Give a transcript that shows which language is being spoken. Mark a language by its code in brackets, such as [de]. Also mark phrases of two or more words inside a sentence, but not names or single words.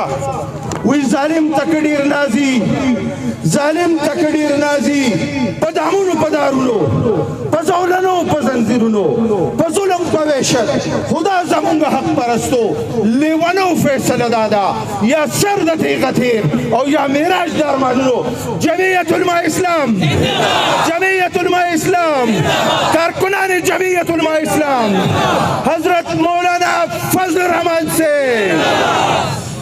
[ps] وی ظالم تکډیر نازي، ظالم تکډیر نازي، په دامونو په دارونو، په زولنو په زنځیرونو، په ظلم په وحشت، خدا زمونږ حق پرستو لیونو فیصله دادا یا سر د تیغه تیر او یا معراج د ارمانونو. [ur] جمعیت علماء اسلام، جمعیت علماء اسلام، کارکنان جمعیت علماء اسلام، حضرت مولانا فضل الرحمان سے